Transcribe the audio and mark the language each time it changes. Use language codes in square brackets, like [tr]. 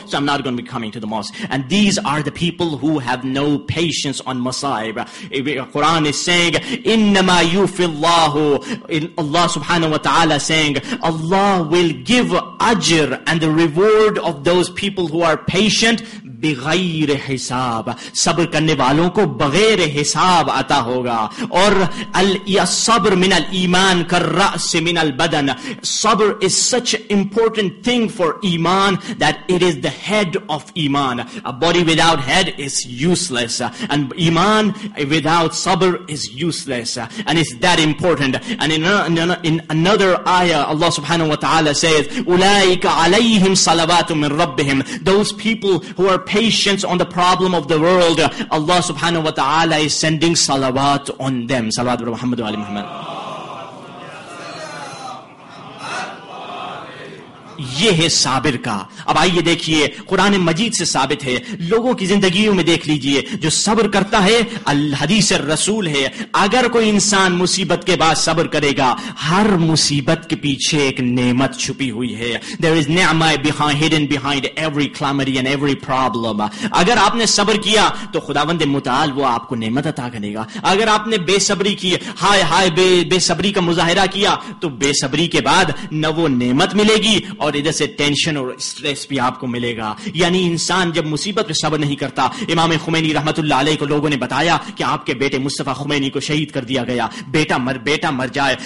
[en] So I'm not going to be coming to the mosque. And these are the people who have no patience on masaib. Quran is saying, [ar] إِنَّمَا يُوفِي اللَّهُ, [en] Allah subhanahu wa ta'ala saying, Allah will give ajr and the reward of those people who are patient بغیر حساب. [ur] صبر کرنے والوں کو بغیر حساب عطا ہوگا. [ar] اور الصبر من الایمان کالرأس من البدن. [en] Sabr is such an important thing for iman that it is the head of iman. A body without head is useless, and iman without sabr is useless, and it's that important. And in another ayah, Allah subhanahu wa ta'ala says, [ar] أُولَٰئِكَ عَلَيْهِمْ صَلَوَاتٌ مِّن رَبِّهِمْ. [en] Those people who are patient on the problem of the world, Allah subhanahu wa ta'ala is sending salawat on them. [ar] Salawat ala Muhammad wa ali Muhammad. [ur] یہ ہے صابر کا. اب آئیے دیکھیے, قرآن مجید سے ثابت ہے, لوگوں کی زندگیوں میں دیکھ لیجئے, جو صبر کرتا ہے الحدیث الرسول ہے, اگر کوئی انسان مصیبت کے بعد صبر کرے گا, ہر مصیبت کے پیچھے ایک نعمت چھپی ہوئی ہے. [en] There is نعمہ hidden behind every calamity and every problem. [ur] اگر آپ نے صبر کیا تو خداوند متعال وہ آپ کو نعمت عطا کرے گا. اگر آپ نے بے صبری کی, ہائے بے صبری کا مظاہرہ کیا, تو بے صبری کے بعد نہ وہ نعمت ملے گی اور ادھر سے ٹینشن اور اسٹریس بھی آپ کو ملے گا. یعنی انسان جب مصیبت پہ صبر نہیں کرتا. امام خمینی رحمت اللہ علیہ کو لوگوں نے بتایا کہ آپ کے بیٹے مصطفیٰ خمینی کو شہید کر دیا گیا, بیٹا مر جائے.